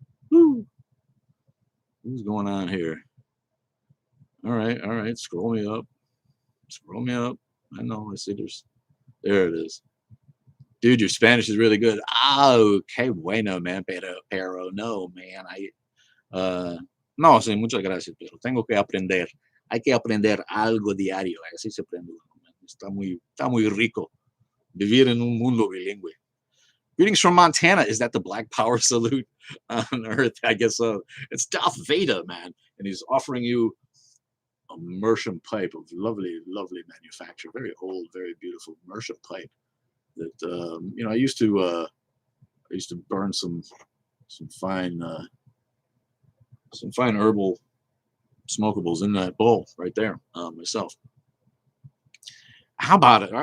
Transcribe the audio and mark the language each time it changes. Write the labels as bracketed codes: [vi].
[en] What's going on here? All right. Scroll me up. I know. I see there it is. Dude, your Spanish is really good. [es] Oh, qué bueno, [en] man. [es] Pero no, man. No, sí, muchas gracias, pero tengo que aprender. Hay que aprender algo diario. Así se aprende. Está muy rico vivir en un mundo bilingüe. [en] Greetings from Montana. Is that the Black Power salute on Earth? I guess so. It's Darth Vader, man. And he's offering you a Mersenne pipe of lovely, lovely manufacture. Very old, very beautiful Mersenne pipe. That I used to burn some fine herbal smokables in that bowl right there myself. How about it?